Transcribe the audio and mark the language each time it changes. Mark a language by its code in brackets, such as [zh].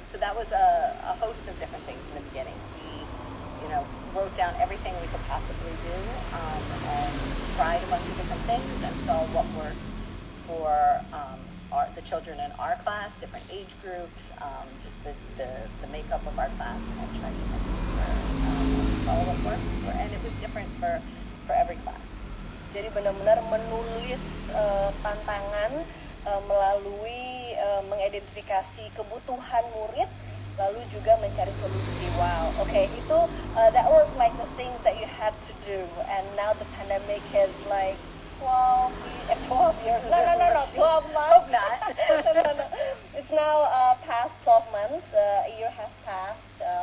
[en] So that was a host of different things in the beginning. We, wrote down everything we could possibly do and tried a bunch of different things and saw what worked for the children in our class, different age groups, just the makeup of our class, and tried different things for saw what worked and it was different for every class. [id] Jadi benar-benar menulis tantangan melalui mengidentifikasi kebutuhan murid, lalu juga mencari solusi. [en] Wow, okay, itu that was like the things that you had to do, and now the pandemic is like 12 years. No, 12 months. Not. No. It's now past 12 months. A year has passed.